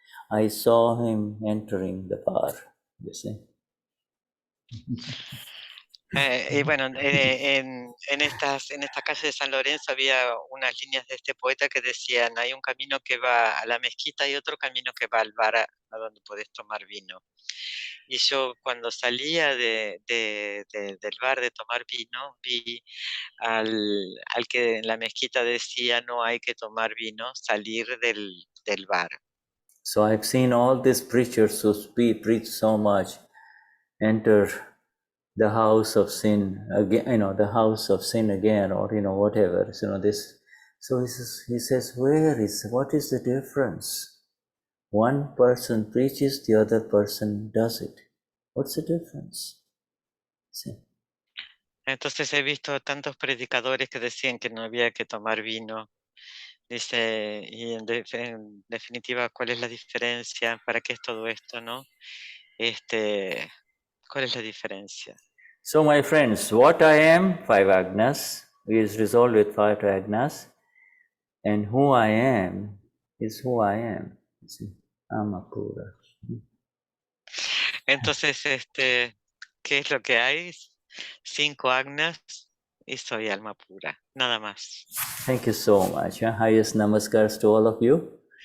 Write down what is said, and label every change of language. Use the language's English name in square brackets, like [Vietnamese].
[English] I saw him entering the bar, you see. [Spanish] Y bueno, en estas calles de San Lorenzo había unas líneas de este poeta que decían, hay un camino que va a la mezquita y otro camino que va al bar a donde podés tomar vino. Y yo cuando salía del bar de tomar vino, vi al que en la mezquita decía no hay que tomar vino, salir del bar. [English] So I've seen all these preachers who preach so much enter the house of sin again, the house of sin again, or whatever. This. So he says, what is the difference? One person preaches, the other person does it. What's the difference? See? [Spanish] Entonces he visto tantos predicadores que decían que no había que tomar vino. Dice, y en definitiva, ¿cuál es la diferencia? ¿Para qué es todo esto, no? ¿Cuál es la diferencia? [English] So, my friends, what I am, 5 agnas, is resolved with 5 agnas, and who I am is who I am. See? Amapura. [Spanish] Entonces, ¿qué es lo que hay? 5 agnas y soy alma pura, nada más. [English] Thank you so much. Highest namaskars to all of you.